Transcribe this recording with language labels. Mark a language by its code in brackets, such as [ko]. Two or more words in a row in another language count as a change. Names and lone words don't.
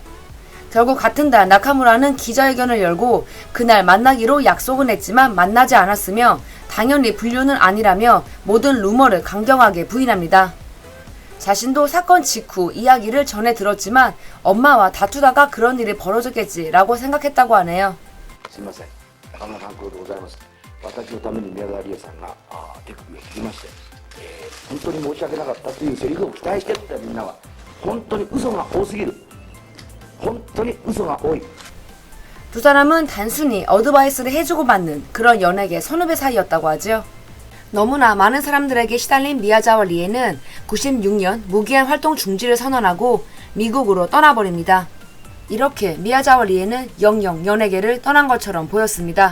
[ko] 결국 같은 달 나카무라는 기자회견을 열고 그날 만나기로 약속은 했지만 만나지 않았으며 당연히 불륜은 아니라며 모든 루머를 강경하게 부인합니다. 자신도 사건 직후 이야기를 전해 들었지만 엄마와 다투다가 그런 일이 벌어졌겠지라고 생각했다고 하네요. [ja] すみません、中村勘九郎でございます。私のために宮沢りえさんが手首を切りまして、本当に申し訳なかったというセリフを期待してたみんなは本当に嘘が多すぎる。本当に嘘が多い。 [ko] 두 사람은 단순히 어드바이스를 해주고 받는 그런 연예계 선후배 사이였다고 하죠. 너무나 많은 사람들에게 시달린 미야자와 리에는 96년 무기한 활동 중지를 선언하고 미국으로 떠나버립니다. 이렇게 미야자와 리에는 영영 연예계를 떠난 것처럼 보였습니다.